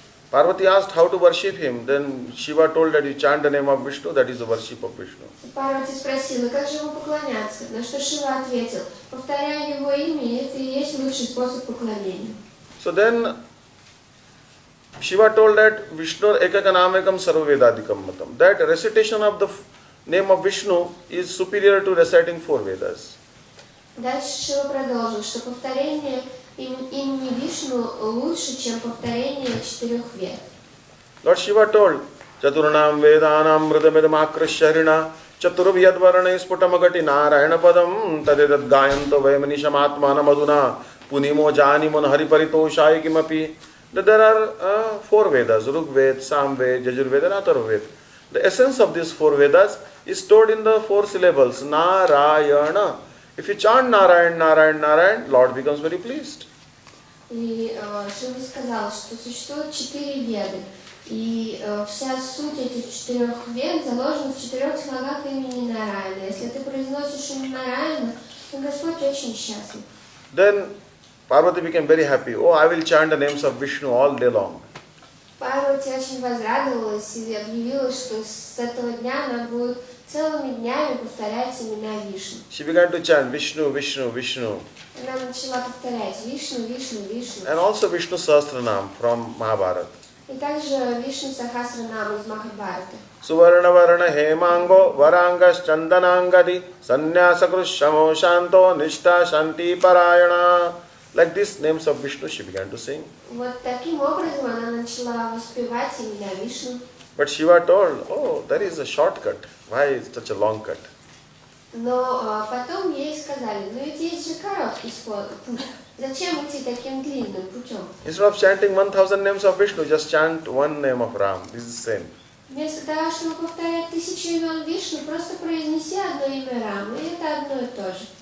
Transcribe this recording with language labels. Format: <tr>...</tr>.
<en>Parvati asked how to worship him. Then Shiva told that you chant the name of Vishnu, that is the worship of Vishnu.</en> <ru>Парвати спросила, как же ему поклоняться? На что Шива ответил, повторяя его имя, это и есть лучший способ поклонения.</ru> <en>So then Shiva told that Vishnu</en> <sa>ekakanamakam sarva vedadikam matam.</sa> <en>That recitation of the name of Vishnu is superior to reciting 4 Vedas.</en> <ru>Дальше Шива продолжил, что повторение имени Вишну лучше, чем повторение 4 вед.</ru> <sa>Lord Shiva told, Chaturnam Vedanam Mridamidam Akrishya Chaturvyad Varane Sputamagati Narayana Padam Tadedad Gayanto Vaimanisham Atmana Madhuna Punimo Janimon Hariparitoshai Kimapi.</sa> <en>There are 4 Vedas, Rug Ved, Sam Ved, Yajurved and Atharvaved. The essence of these 4 Vedas is stored in the 4 syllables, Narayana. If you chant Narayan, Narayan, Narayan, Lord becomes very pleased.</en> <ru>И Шива сказал, что существует 4 веды, и вся суть этих 4 вед заложена в 4 слогах имени Нараяна. Если ты произносишь имя Нараяна, то Господь очень счастлив.</ru> <en>Then Parvati became very happy. Oh, I will chant the names of Vishnu all day long.</en> <ru>Парвати очень возрадовалась и объявила, что с этого дня она будет целыми днями повторять имена Вишну.</ru> <en>She began to chant Vishnu, Vishnu, Vishnu.</en> <ru>Она начала повторять Вишну, Вишну, Вишну.</ru> <en>And also Vishnu Sahasranam from Mahabharata.</en> <ru>И также Вишну Сахасранам из Махабхарата.</ru> <sa>Suvarna Varna Hemango Varangas Chandanangadi Sannyasa Krushamo Shanto Nishta Shanti Parayana.</sa> <en>Like these names of Vishnu she began to sing.</en> <ru>Вот таким образом она начала воспевать имена Вишну.</ru> <en>But Shiva told, oh, there is a shortcut. Why is such a long cut?</en> <ru>Но потом ей сказали, ну ведь есть же короткий путь. Зачем идти таким длинным путем?</ru> <en>Instead of chanting 1000 names of Vishnu, just chant one name of Ram. This is the same.</en> <ru>Вместо того, чтобы повторять 1000 имен Вишну, просто произнеси одно имя Рама, и это одно и то же.</ru>